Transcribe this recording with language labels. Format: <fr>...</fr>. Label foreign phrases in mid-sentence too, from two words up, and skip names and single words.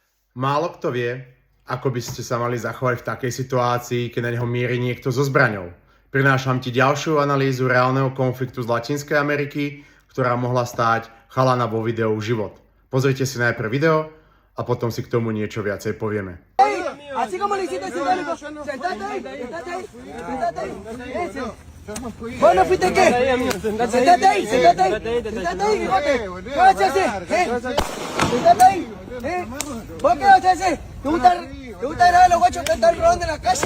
<sk>Málo kto vie, ako by ste sa mali zachovať v takej situácii, keď na neho mierí niekto so zbraňou. Prinášam ti ďalšiu analýzu reálneho konfliktu z Latinskej Ameriky, ktorá mohla stáť chalana vo videu život. Pozrite si najprv video a potom si k tomu niečo viacej povieme.</sk> <es>Así como le hiciste sentate ahí, sentate ahí. ¿Vos no fuiste qué? Sentate ahí, bigote. ¿Qué vas a hacer? Sentate ahí. ¿Vos qué vas a hacer? ¿Te gusta grabar a los guachos que están robando en la calle?</es>